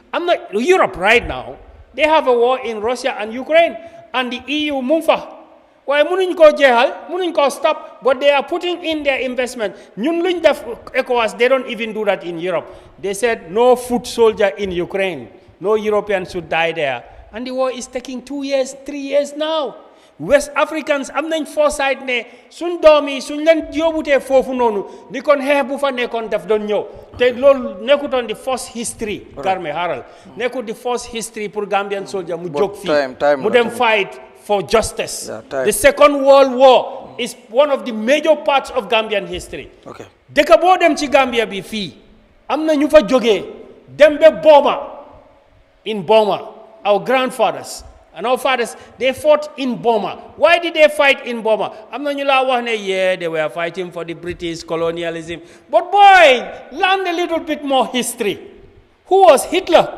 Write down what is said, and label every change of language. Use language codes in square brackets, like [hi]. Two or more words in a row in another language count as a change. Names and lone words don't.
[en] Europe right now, they have a war in Russia and Ukraine, and the EU, Mumfa. [wo] waaye mënuñ koo jeexal mënuñ koo stop, [en] but they are putting in their investment. [wo] ñun luñ def [en] ECOWAS, they don't even do that in Europe. They said no foot soldier in Ukraine, no European should die there, and the war is taking 2 years 3 years now. [wo] West Africans am nañ foresight ne suñ doom yi suñ leen yóbbutee foofu noonu ni kon xeex bu fa nekkoon def doon ñëw te loolu nekkutoon di [en] first history. [wo] Garme xaaral nekkut di [en] first history [wo] pour [en] Gambian soldier [wo] mu jóg fii mu dem [en] fight for justice. The Second World War is one of the major parts of Gambian history. [wo] dëkk boo dem ci Gambia bi fii am na ñu fa jógee dem ba Boma, [en] in Boma, our grandfathers and our fathers, they fought in Burma. Why did they fight in Burma? I'm not yeah, they were fighting for the British colonialism. But boy, learn a little bit more history. Who was Hitler?